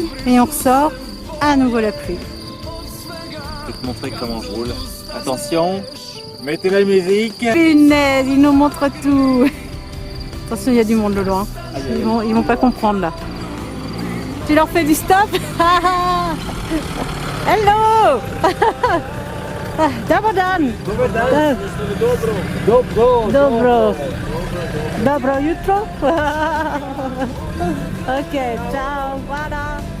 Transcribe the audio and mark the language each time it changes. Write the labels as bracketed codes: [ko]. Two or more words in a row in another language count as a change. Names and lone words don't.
[fr] Et on ressort, à nouveau la pluie. Je vais te montrer comment je roule. Attention, mettez la musique. Punaise, ils nous montrent tout. Attention, il y a du monde de loin. Ils vont pas comprendre là. Tu leur fais du stop. Hello. [hr] Dobar dan. Dobro jutro. [fr] Ok, ciao, voilà.